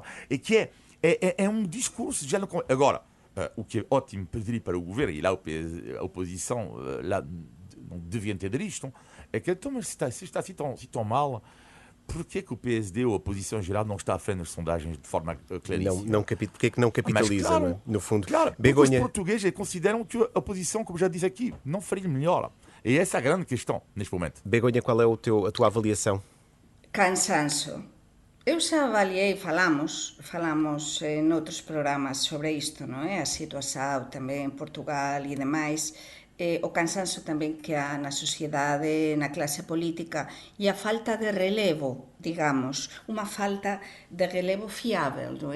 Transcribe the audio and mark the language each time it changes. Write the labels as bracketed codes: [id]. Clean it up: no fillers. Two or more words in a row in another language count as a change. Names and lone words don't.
[pt] E que é um discurso, já não... Agora, o que é ótimo para o governo, e lá a oposição lá não devia entender isto, é que então, mas se está assim tão mal, por que o PSD ou a oposição em geral não está à frente das sondagens de forma claríssima? Por que não capitaliza, claro, não é? No fundo? Claro, Begonha... os portugueses consideram que a oposição, como já disse aqui, não faria melhor. E essa é a grande questão neste momento. Begonha, qual é a tua avaliação? [gl] Cansanço. Eu xa avaliei, falamos noutros programas sobre isto, non é? A situación tamén en Portugal e demais, o cansanzo tamén que há na sociedade, na clase política e a falta de relevo, digamos, unha falta de relevo fiável, non é?